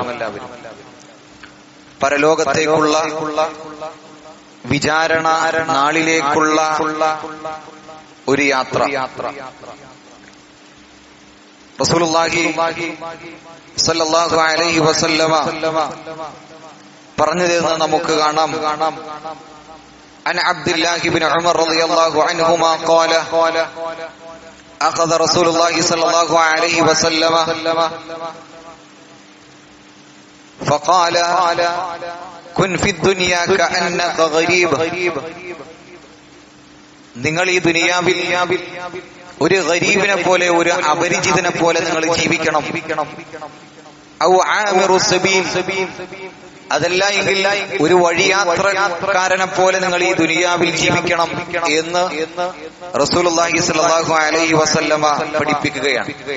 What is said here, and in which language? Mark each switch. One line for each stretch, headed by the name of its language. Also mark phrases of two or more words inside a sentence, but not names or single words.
Malayalam: പരലോകത്തേക്കുള്ള വിചാരണ നാളിലേക്കുള്ള ഒരു യാത്ര.
Arabic: رسول الله صلى الله عليه وسلم
Malayalam: പറഞ്ഞു തരുന്ന നമുക്ക് കാണാം.
Arabic: عن عبد الله بن عمر رضي الله عنهما قال أخذ رسول الله صلى الله عليه وسلم فقال كن في الدنيا كأنك غريب.
Malayalam: നിങ്ങൾ ഈ ദുനിയാവിൽ ഒരു ഗരീബിനെ പോലെ, ഒരു അപരിചിതനെ പോലെ നിങ്ങൾ ജീവിക്കണം.
Arabic: أو عابر سبيل,
Malayalam: അതല്ല എങ്കിൽ ഒരു വഴിയാത്രക്കാരനെ പോലെ നിങ്ങൾ ഈ ദുനിയാവിൽ ജീവിക്കണം എന്ന്
Arabic: رسول الله صلى الله عليه وسلم
Malayalam: പഠിപ്പിക്കുകയാണ്.